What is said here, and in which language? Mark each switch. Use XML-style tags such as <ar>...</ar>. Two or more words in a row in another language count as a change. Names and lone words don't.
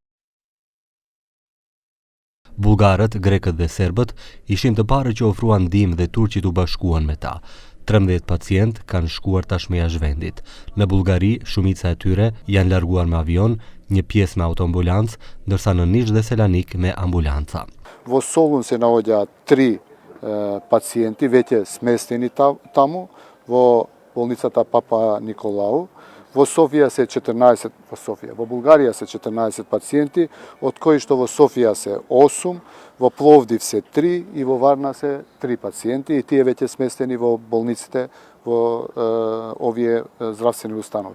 <sq>Bullgarët, grekët dhe serbët ishin të parë që ofruan ndihmë dhe turqit u bashkuan me ta. 13 pacient kanë shkuar tashmë jashtë vendit. Në Bullgari, shumica e tyre janë larguar me avion, një pjesë me autoambulancë, ndërsa në Niš dhe Selanik me ambulanca.</sq> <mk>Во Солун се наоѓаат 3 пациенти, веќе сместени таму во болницата Папа Николау. Во Софија се 14, во Бугарија се 14 пациенти, од кои што во Софија се 8, во Пловдив се 3 и во Варна се 3 пациенти и тие веќе сместени во болниците во овие здравствени установи.</mk>